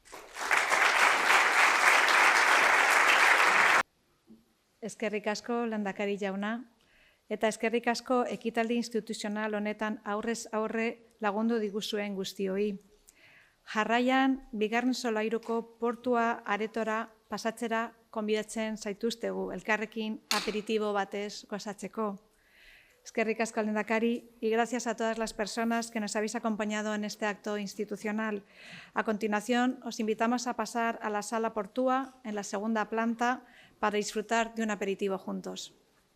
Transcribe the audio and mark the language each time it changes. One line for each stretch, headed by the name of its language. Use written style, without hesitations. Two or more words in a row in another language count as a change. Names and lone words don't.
Basque: Eskerrik asko, lehendakari jauna, eta eskerrik asko ekitaldi instituzional honetan aurrez aurre lagundu diguzuen guztioi. Jarraian, bigarren solairuko portua aretora pasatzera konbidatzen zaituztegu, elkarrekin aperitibo batez gozatzeko. Eskerrik asko, lehendakari,
Spanish: y gracias a todas las personas que nos habéis acompañado en este acto institucional. A continuación, os invitamos a pasar a la sala Portúa, en la segunda planta, para disfrutar de un aperitivo juntos.